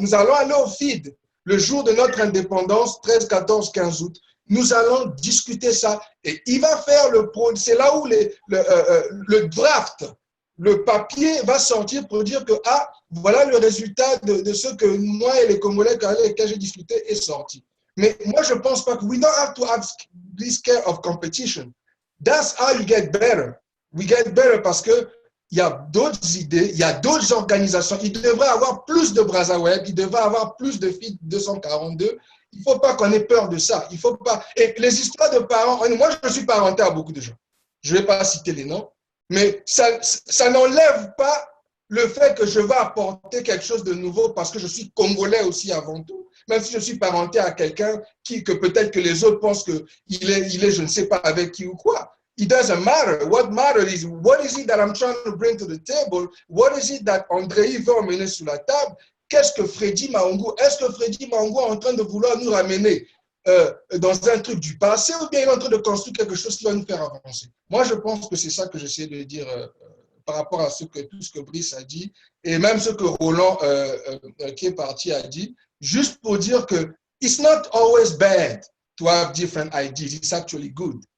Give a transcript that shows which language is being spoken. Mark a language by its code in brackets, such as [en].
[fr] Nous allons aller au feed le jour de notre indépendance, 13, 14, 15 août. Nous allons discuter ça. Et il va faire c'est là où le draft, le papier va sortir pour dire que, voilà le résultat de ce que moi et les Congolais avec lesquels j'ai discuté est sorti. Mais moi, je ne pense pas que [en] we don't have to have this care of competition. That's how you get better. We get better [fr] parce que il y a d'autres idées, il y a d'autres organisations. Il devrait avoir plus de BrazaWeb, il devrait avoir plus de feed 242. Il ne faut pas qu'on ait peur de ça. Il faut pas. Et les histoires de parents, moi, je suis parenté à beaucoup de gens. Je ne vais pas citer les noms, mais ça n'enlève pas le fait que je vais apporter quelque chose de nouveau parce que je suis Congolais aussi avant tout. Même si je suis parenté à quelqu'un que peut-être que les autres pensent qu'il est, je ne sais pas avec qui ou quoi. [en] It doesn't matter. What matters is what is it that I'm trying to bring to the table? What is it that Andrei [fr] veut emmener sur la table? Qu'est-ce que Freddy Maungu? Est-ce que Freddy Maungu est en train de vouloir nous ramener dans un truc du passé ou bien il est en train de construire quelque chose qui va nous faire avancer? Moi, je pense que c'est ça que j'essaie de dire par rapport à tout ce que Brice a dit et même ce que Roland, qui est parti, a dit, juste pour dire que [en] it's not always bad to have different ideas. It's actually good.